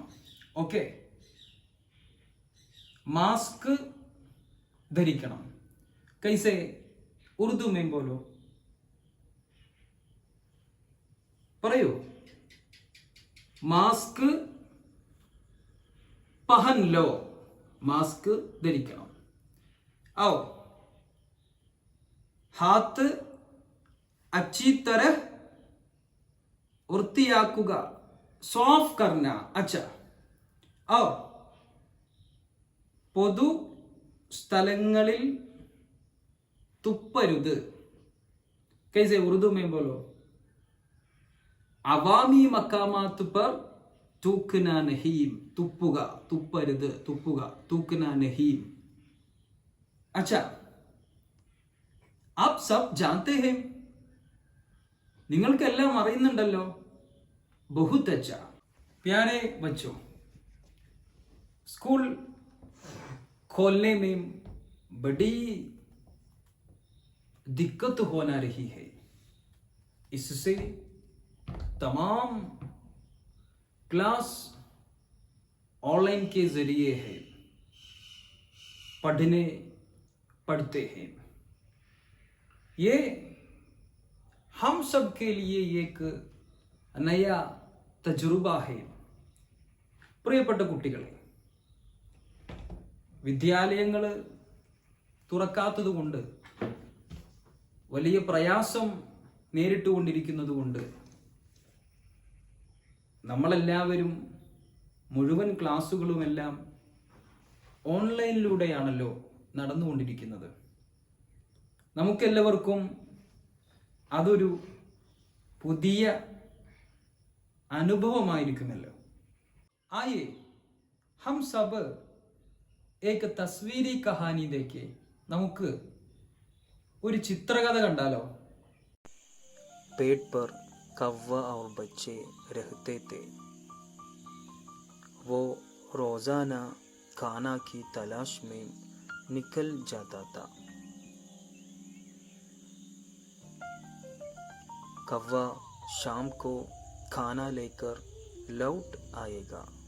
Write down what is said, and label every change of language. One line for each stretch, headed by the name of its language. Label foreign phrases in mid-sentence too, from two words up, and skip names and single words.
Malayalam: ഓക്കെ? മാസ്ക് ധരിക്കണം.
Hindi: कैसे उर्दू में बोलो? പറയൂ. मास्क पहन लो.
Malayalam: മാസ്ക് ധരിക്കണം.
Hindi: आओ, हाथ अच्छी तरह വൃത്തിയാക്കുക, साफ़ करना. अच्छा, आओ,
Malayalam: പൊതു സ്ഥലങ്ങളിൽ തുപ്പരുത്.
Hindi: कैसे उर्दू में बोलो? अवामी मकामात पर थूकना नहीं.
Malayalam: തുപ്പുക, തുപ്പരുത്, തുപ്പുക,
Hindi: थूकना नहीं. अच्छा, आप सब जानते हैं.
Malayalam: നിങ്ങൾക്കെല്ലാം അറിയുന്നുണ്ടല്ലോ.
Hindi: बहुत अच्छा. प्यारे बच्चों, स्कूल खोलने में बड़ी दिक्कत होना रही है. इससे तमाम क्लास ऑनलाइन के जरिए है पढ़ते हैं. ये हम सब के लिए एक नया तजुर्बा है.
Malayalam: പ്രിയപ്പെട്ട കുട്ടികളെ, വിദ്യാലയങ്ങൾ തുറക്കാത്തത് കൊണ്ട്, വലിയ പ്രയാസം നേരിട്ടുകൊണ്ടിരിക്കുന്നത് കൊണ്ട്, നമ്മളെല്ലാവരും മുഴുവൻ ക്ലാസ്സുകളുമെല്ലാം ഓൺലൈനിലൂടെയാണല്ലോ നടന്നുകൊണ്ടിരിക്കുന്നത്. നമുക്കെല്ലാവർക്കും അതൊരു പുതിയ അനുഭവമായിരിക്കുമല്ലോ.
Hindi: आये हम सब एक तस्वीरी कहानी देखें.
Malayalam: നമുക്ക് ഒരു ചിത്രകഥ കണ്ടാലോ?
Hindi: पेड़ पर कौवा और बच्चे रहते थे. वो रोजाना खाना की तलाश में निकल जाता था. कौवा शाम को खाना लेकर लौट आएगा.